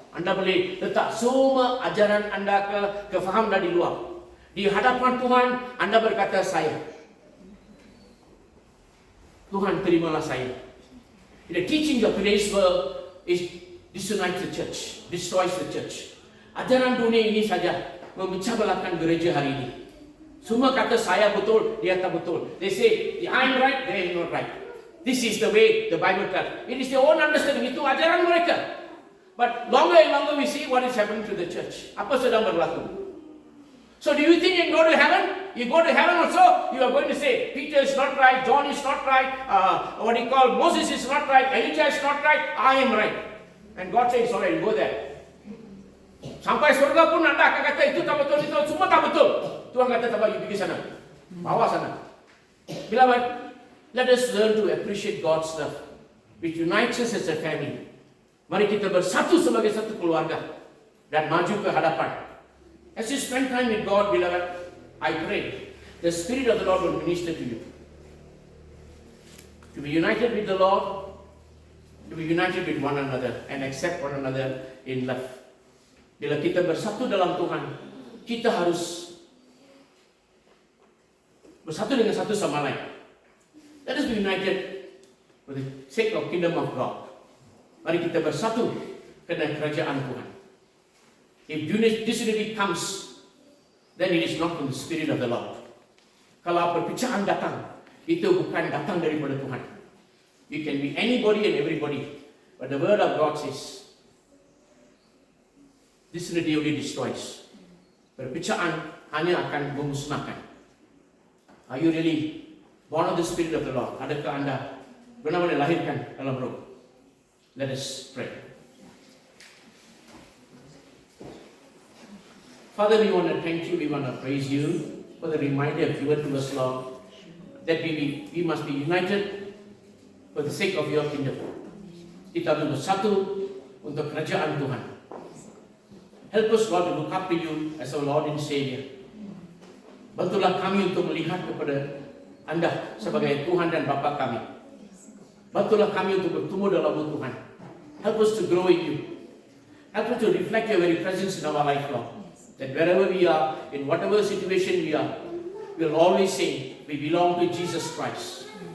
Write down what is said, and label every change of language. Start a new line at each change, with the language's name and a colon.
Malay: Anda boleh letak semua ajaran anda kefaham dari luar. Di hadapan Tuhan, anda berkata saya. Tuhan terimalah saya.
English: The teaching of today's world is disunites the church, destroys the church.
Malay: Ajaran dunia ini saja memecah belahkan gereja hari ini. Semua kata saya betul, dia tak betul.
English: They say, I'm right, they are not right. This is the way the Bible tells. It is their own understanding.
Malay: Itu ajaran mereka.
English: But longer and longer we see what is happening to the church.
Malay: Apa sedang berlaku?
English: So do you think you go to heaven? You go to heaven also, you are going to say, Peter is not right, John is not right, Moses is not right, Elijah is not right, I am right. And God says, alright, go there.
Malay: Sampai surga pun Anda akan kata itu tak betul, itu semua tak betul. Tuhan kata, tak you pergi sana. Bawa sana.
English: Beloved, let us learn to appreciate God's love, which unites us as a family.
Malay: Mari kita bersatu sebagai satu keluarga dan maju ke hadapan.
English: As you spend time with God, beloved, I pray the Spirit of the Lord will minister to you. To be united with the Lord, to be united with one another and accept one another in love.
Malay: Bila kita bersatu dalam Tuhan, kita harus bersatu dengan satu sama lain.
English: Let us be united for the sake of kingdom of God.
Malay: Mari kita bersatu karena kerajaan Tuhan.
English: If disunity comes, then it is not from the Spirit of the Lord.
Malay: Kalau perpecahan datang, itu bukan datang daripada Tuhan.
English: You can be anybody and everybody, but the word of God says, disunity only destroys.
Malay: Perpecahan hanya akan memusnahkan.
English: Are you really born of the Spirit of the Lord?
Malay: Adakah Anda benar-benar dilahirkan dalam Roh?
English: Let us pray. Father, we want to thank you, we want to praise you for the reminder given to us, Lord, that we must be united for the sake of your kingdom.
Malay: Kita harus bersatu untuk kerajaan Tuhan.
English: Help us, Lord, to look up to you as our Lord and Savior.
Malay: Bantulah kami untuk melihat kepada Anda sebagai Tuhan dan Bapa kami. Bantulah kami untuk bertumbuh dalam Tuhan.
English: Help us to grow in you. Help us to reflect your very presence in our life, Lord. That wherever we are, in whatever situation we are, we'll always say, we belong to Jesus Christ.